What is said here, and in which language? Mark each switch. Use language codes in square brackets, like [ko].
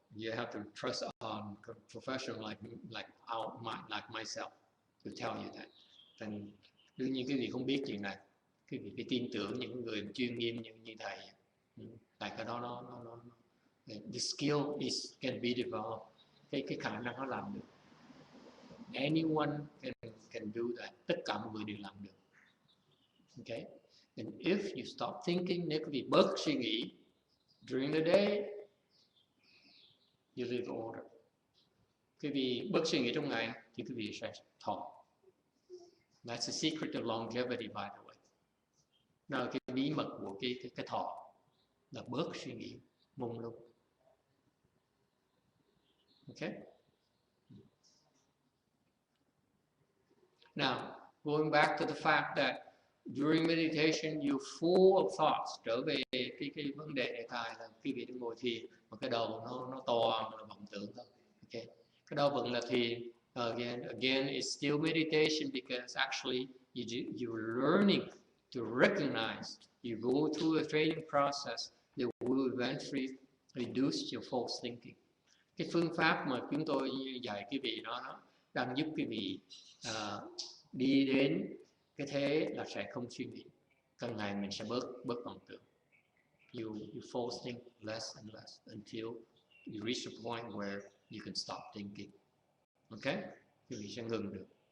[en] You have to trust on a professional like myself to tell you that. [vi] Thành đương nhiên quý vị không biết chuyện này, quý vị phải tin tưởng những người chuyên nghiêm như thầy. Tại cái đó nó [en] the skill can be developed. [vi] Cái khả năng nó làm được. [en] Anyone can do that. [vi] Tất cả mọi người đều làm được. [en] Okay? And if you stop thinking, [vi] nếu quý vị bớt suy nghĩ [en] during the day, you live order. [vi] Quý vị bớt suy nghĩ trong ngày thì quý vị sẽ thọ. [en] That's the secret of longevity, by the way. [vi] Đó là cái bí mật của cái thọ, là bớt suy nghĩ mông lung. [en] Okay? Now, going back to the fact that during meditation you're full of thoughts. [vi] Trở về cái vấn đề đề tài là quý vị đang ngồi thiền mà cái đầu nó to là vọng tưởng thôi. Okay. Cái đó vẫn là thiền. [en] Again, it's still meditation because actually you're learning to recognize. You go through a training process that will eventually reduce your false thinking. [vi] Cái phương pháp mà chúng tôi dạy quý vị đó đang giúp quý vị đi đến Cái thế là sẽ không suy nghĩ, càng ngày mình sẽ bớt vọng tưởng. [en] You force think less and less until you reach a point where you can stop thinking. Okay? [vi] Thì mình sẽ ngừng được.